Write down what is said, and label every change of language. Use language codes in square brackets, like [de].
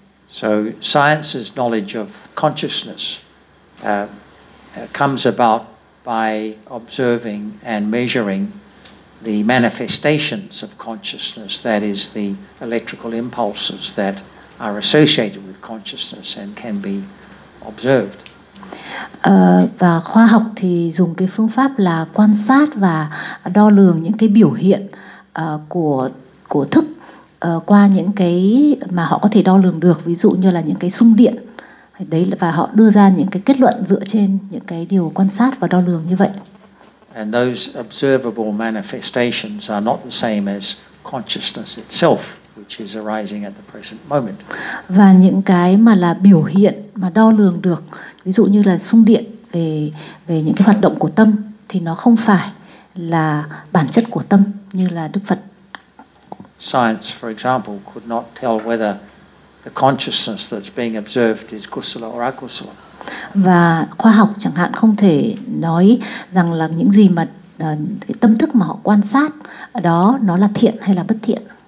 [en] So science's knowledge of consciousness comes about by observing and measuring the manifestations of consciousness, that is the electrical impulses that are associated with consciousness and can be observed. [vi] Và khoa học thì dùng cái phương pháp là quan sát và đo lường những cái biểu hiện của thức qua những cái mà họ có thể đo lường được, ví dụ như là những cái xung điện. Đấy, và họ đưa ra những cái kết luận dựa trên những cái điều quan sát và đo lường như vậy. [en] And those observable manifestations are not the same as consciousness itself, which is arising at the present moment. [vi] Và những cái mà là biểu hiện mà đo lường được, ví dụ như là xung điện về những cái hoạt động của tâm, thì nó không phải là bản chất của tâm như là Đức Phật. [en] Science, for example, could not tell whether the consciousness that's being observed is kusala or akusala. [vi] Và khoa học chẳng hạn không thể nói rằng là những gì mà cái tâm thức mà họ quan sát đó nó là thiện hay là bất thiện.